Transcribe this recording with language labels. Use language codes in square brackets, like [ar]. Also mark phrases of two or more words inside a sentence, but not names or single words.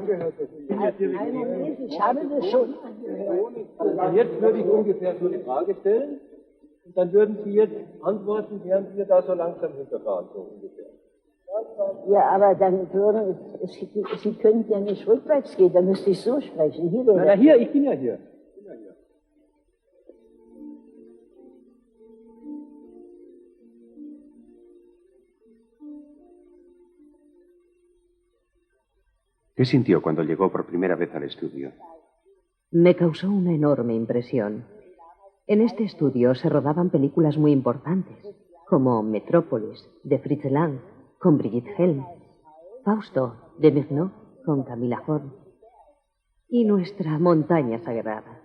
[de] Nein, Moment, ich habe das schon angehört. Und jetzt würde ich ungefähr so eine Frage stellen und dann würden Sie jetzt antworten, während wir da so langsam hinterfahren, so ungefähr. Ja, aber dann Sie könnten ja nicht rückwärts gehen, dann müsste ich so sprechen. Hier wäre Na, hier, ich bin ja hier. [es] ¿Qué sintió cuando llegó por primera vez al estudio? Me causó una enorme impresión. En este estudio se rodaban películas muy importantes, como Metrópolis, de Fritz Lang, con Brigitte Helm, Fausto, de Murnau, con Camilla Horn, y Nuestra montaña sagrada.